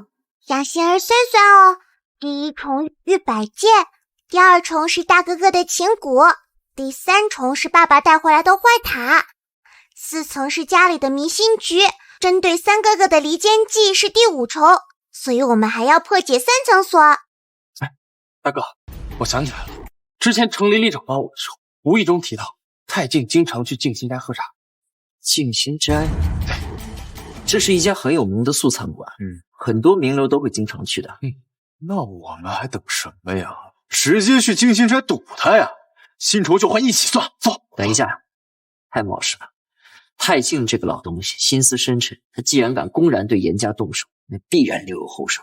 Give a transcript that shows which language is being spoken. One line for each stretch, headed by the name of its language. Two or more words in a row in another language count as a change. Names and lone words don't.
Chinese: 讓星兒算算哦，第1重玉擺件，第2重是大哥哥的琴鼓，第3重是爸爸帶回來的壞塔，4層是家裡的迷星局，針對三哥哥的離間計是第5重，所以我們還要破解3層鎖。大哥，我想起來了，之前程黎黎找到我的時候，無意中提到太靜經常去靜心齋喝茶。靜心齋，對，這是一家很有名的素餐館，很多名流都會經常去的。那我們還等什麼呀？直接去靜心齋堵他呀！新仇舊恨一起算，走。等一下，太冒失了。太靜這個老東西心思深沉，他既然敢公然對嚴家動手，那必然留有後手。